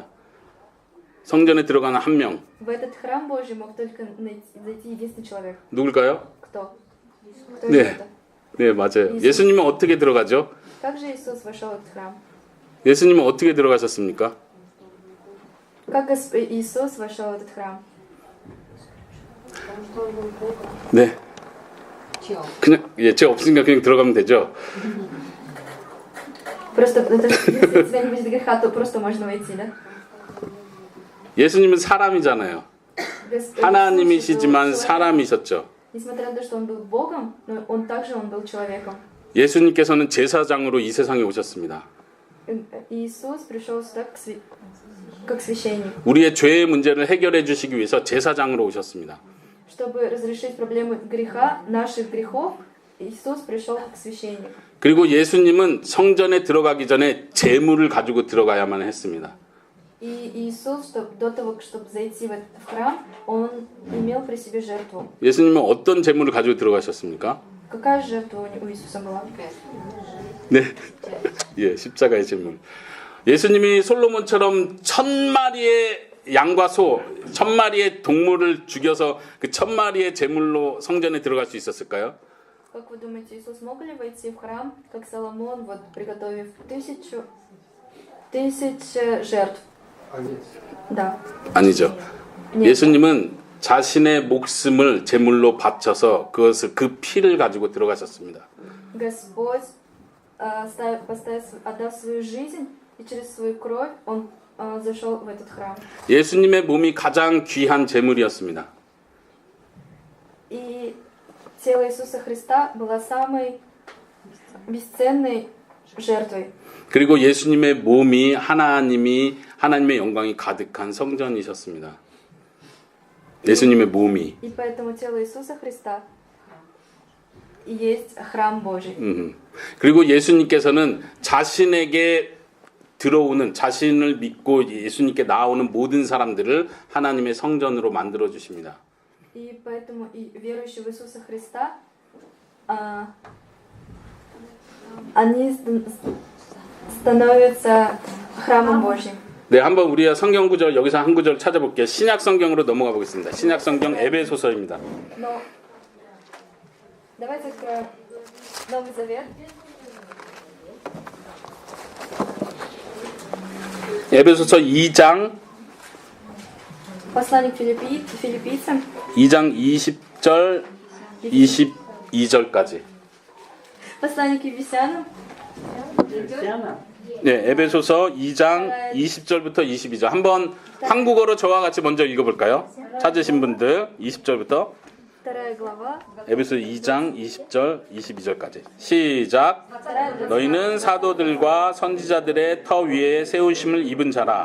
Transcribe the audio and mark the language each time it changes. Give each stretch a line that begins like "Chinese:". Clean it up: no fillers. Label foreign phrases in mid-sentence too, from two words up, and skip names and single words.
Korean: 성전에 들어가는 한 명.
Russian: В этот храм Божий мог только зайти единственный человек.
Korean: 누굴까요?
Russian: Кто? Кто
Korean: 네.
Russian: это?
Korean: 네, 맞아요. 예수님은 어떻게 들어가죠?
Russian: Как же Иисус вошел в этот храм?
Korean: 예수님은 어떻게 들어가셨습니까?
Russian: Как Иисус вошел в этот храм?
Korean: 네.
Russian: Чего?
Korean: 그냥 죄 없으니까 그냥 들어가면 되죠.
Russian: Просто если у тебя не будет греха, то просто можно войти, да?
Korean: 예수님은 사람이잖아요. 하나님이시지만 사람이셨죠.
Russian: Несмотря на то, что он был Богом, но он также был человеком.
Korean: 예수님께서는 제사장으로 이 세상에 오셨습니다.
Russian: Иисус пришел сюда как священник,
Korean: 우리의 죄의 문제를 해결해 주시기 위해서 제사장으로 오셨습니다.
Russian: чтобы разрешить проблемы греха, наших грехов. Иисус пришел как священник.
Korean: 그리고 예수님은 성전에 들어가기 전에 제물을 가지고 들어가야만 했습니다.
Russian: И Иисус, до того, чтобы зайти в храм, он имел при себе жертву.
Korean: 예수님은 어떤 제물을 가지고 들어가셨습니까?
Russian: Какая жертва у Иисуса была?
Korean: 네, 예, 십자가의 제물. 예수님이 솔로몬처럼 1000마리의 양과 소, 1000마리의 동물을 죽여서 그 1000마리의 제물로 성전에 들어갈 수 있었을까요?
Russian: Как вы думаете, Иисус мог ли войти в храм, как Соломон, вот приготовив тысяч жертв? Да.
Korean: 아니죠.
Russian: Нет.
Korean: 예수님은 자신의 목숨을 제물로 바쳐서 그 피를 가지고 들어가셨습니다.
Russian: Господь, отдав свою жизнь, и через свою кровь он зашел в этот храм.
Korean: 예수님의 몸이 가장 귀한 제물이었습니다.
Russian: И тело Иисуса Христа было самой бесценной жертвой.
Korean: 그리고 예수님의 몸이 하나님의 영광이 가득한 성전이셨습니다. 예수님의 몸이.
Russian: И поэтому тело Иисуса Христа и есть храм Божий.
Korean: 그리고 예수님께서는 자신에게 들어오는 자신을 믿고 예수님께 나오는 모든 사람들을 하나님의 성전으로 만들어 주십니다.
Russian: И поэтому и верующие в Иисуса Христа, они становятся храмом Божьим.
Korean: 네, 한번 우리가 성경 구절 여기서 한 구절 찾아볼게요. 신약 성경으로 넘어가 보겠습니다. 신약 성경 에베소서입니다.
Russian: Но давайте откроем Новый Завет.
Korean: 에베소서 2장
Russian: Послание к филиппийцам,
Korean: 2장 20절 22절까지.
Russian: послание к Ефесянам,
Korean: 네, 에베소서 2장 20절부터 22절. 한번 한국어로 저와 같이 먼저 읽어볼까요? 찾으신 분들 20절부터
Russian: 2 глава.
Korean: 에베소 2장 20절 22절까지. 시작. 너희는 사도들과 선지자들의 터 위에 세우심을 입은 자라.